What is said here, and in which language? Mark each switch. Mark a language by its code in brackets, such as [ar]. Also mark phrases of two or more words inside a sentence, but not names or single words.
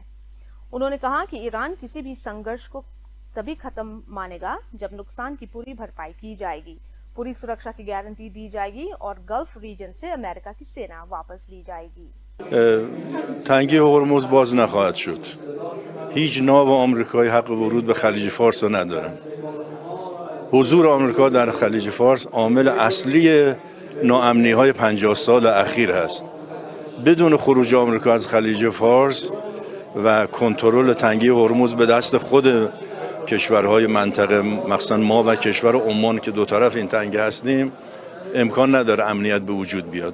[hi] उन्होंने कहा कि ईरान किसी भी संघर्ष को तभी खत्म मानेगा जब नुकसान की पूरी भरपाई की जाएगी, पूरी सुरक्षा की गारंटी दी जाएगी और [en] Gulf region [hi] से अमेरिका की सेना वापस ली जाएगी। [fa] تنگی هرمز باز نخواهد شد. هیچ ناو آمریکایی حق ورود به خلیج فارس را ندارد. حضور آمریکا در خلیج فارس عامل اصلی ناامنی‌های 50 سال اخیر است. بدون خروج آمریکا از خلیج فارس و کنترل تنگی هرمز به دست خود کشورهای منطقه، مخصوصا ما و کشور عمان که دو طرف این تنگه هستیم، امکان نداره امنیت به وجود بیاد.